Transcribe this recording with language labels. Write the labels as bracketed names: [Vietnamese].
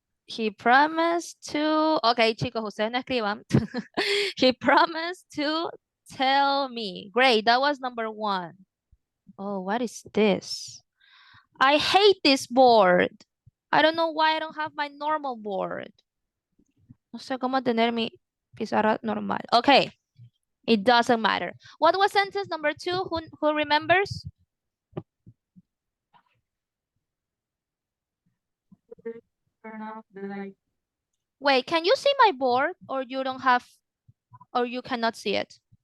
[English] he promised to. [Spanish] Okay, chicos, ustedes no escriban. [English] He promised to tell me. Great, that was number 1. Oh, what is this? I hate this board. I don't know why I don't have my normal board. [Spanish] No sé cómo tener mi pizarra normal. [English] Okay, it doesn't matter. What was sentence number 2? Who remembers? Turn off the light. Wait, can you see my board or you don't have, or you cannot see it?